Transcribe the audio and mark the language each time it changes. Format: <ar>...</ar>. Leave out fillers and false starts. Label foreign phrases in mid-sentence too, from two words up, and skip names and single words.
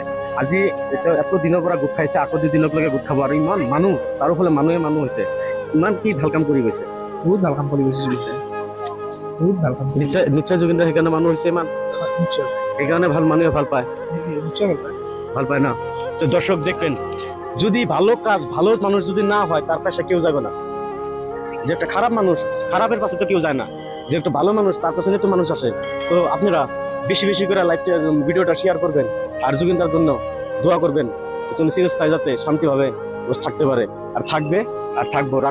<as>আজি এতিয়া এত দিনৰ পৰা গোট খাইছে, আকৌ 2 দিনলৈকে গোট খাব, আৰু ইমান মানুহ, চাৰিওফালে মানুহে হৈছে। ইমান কি ভাল কাম কৰি গৈছে, বহুত ভাল কাম কৰি গৈছে জুবিনদাই, বহুত ভাল কাম কৰিছে। নিশ্চয় জুবিনদাৰ সেইকাৰণে মানুহ হৈছে ইমান, নিশ্চয় সেইকাৰণে মানুহে ভাল পায়, নিশ্চয় ভাল পায়। ভাল পায় না।</as> <bn>তো দর্শক দেখবেন, যদি ভালো কাজ, ভালো মানুষ যদি না হয়, তার পাশে কেউ যাবে না। যে একটা খারাপ মানুষ, খারাপের পাশে তো কেউ যায় না। যে একটা ভালো মানুষ, তার পাশে তো মানুষ আসে। তো আপনারা বেশি বেশি করে ভিডিওটা শেয়ার করবেন, আর জুবিনদার জন্য দোয়া করবেন, চিরস্থায়ী যাতে শান্তিভাবে থাকতে পারে, আর থাকবে, আর থাকবো।</bn>